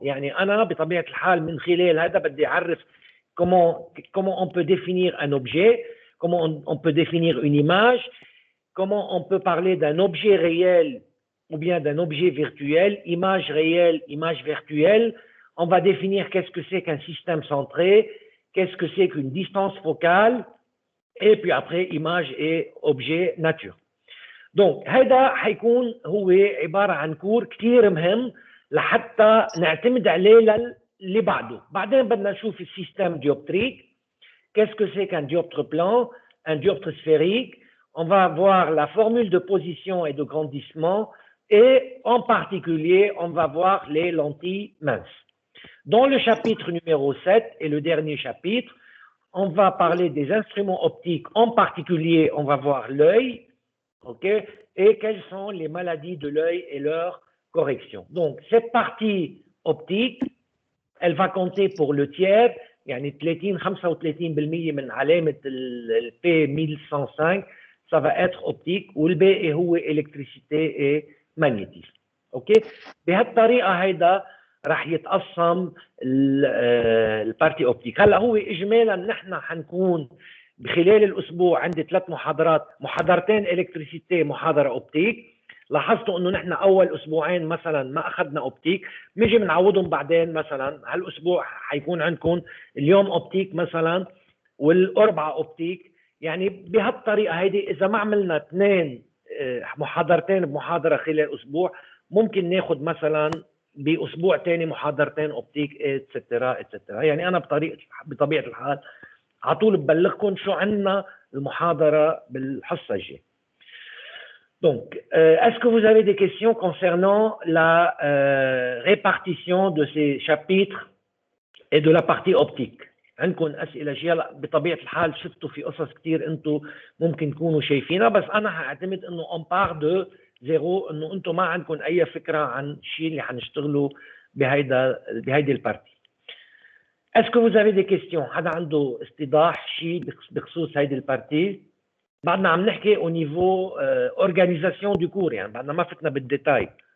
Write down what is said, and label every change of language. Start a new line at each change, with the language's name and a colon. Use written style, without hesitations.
Arabic: يعني أنا بطبيعة الحال من خلال هذا بدي أعرف
French: comment on peut définir un objet, comment on peut définir une image, comment on peut parler d'un objet réel ou bien d'un objet virtuel, image réelle, image virtuelle. On va définir qu'est-ce que c'est qu'un système centré, qu'est-ce que c'est qu'une distance focale, et puis après image et objet nature.
Arabic: Donc هذا حيكون هو عبارة عن كور كثير مهم لحتى نعتمد عليه اللي بعده. بعدين بدنا نشوف السيستème dioptrique.
French: Qu'est-ce que c'est qu'un dioptre plan, un dioptre sphérique? On va voir la formule de position et de grandissement et en particulier, on va voir les lentilles minces. Dans le chapitre numéro 7 et le dernier chapitre, on va parler des instruments optiques. En particulier, on va voir l'œil, okay, et quelles sont les maladies de l'œil et leur correction. Donc, cette partie optique, elle va compter pour le tiers,
Arabic: يعني 35% من علامة ال P1105,
French: ça va être optique,
Arabic: والباقي هو
French: électricité et magnétisme.
Arabic: اوكي؟ بهالطريقة هيدا راح يتقسم البارتي اوبتيك. هلا هو اجمالا نحن حنكون بخلال الاسبوع عندي 3 محاضرات، محاضرتين الكتريسيتي، محاضره اوبتيك. لاحظتوا انه نحن اول اسبوعين مثلا ما اخذنا اوبتيك، بنجي بنعوضهم بعدين. مثلا هالاسبوع حيكون عندكم اليوم اوبتيك مثلا والاربعاء اوبتيك. يعني بهالطريقه هيدي اذا ما عملنا 2 محاضرتين بمحاضره خلال اسبوع، ممكن ناخذ مثلا باسبوع ثاني محاضرتين اوبتيك اتسترا اتسترا. يعني انا بطبيعه الحال على طول ببلغكم شو عندنا المحاضره بالحصه الجايه.
French: Donc, est-ce que vous avez des questions concernant la répartition de ces chapitres et de la partie optique?
Arabic: عندكم أسئلة هلا بطبيعة الحال شفتوا في قصص كتير أنتم ممكن تكونوا شايفينها، بس أنا هعتمد إنه
French: on part de zéro،
Arabic: إنه أنتم ما عندكم أي فكرة عن الشيء اللي حنشتغلوا بهيدي البارتي.
French: Est-ce que vous avez des questions؟
Arabic: حدا عنده استيضاح شيء بخصوص هيدي البارتي؟ بعدنا عم نحكي
French: au niveau organisation du cours،
Arabic: يعني بعدنا ما فتنا بالديتاي.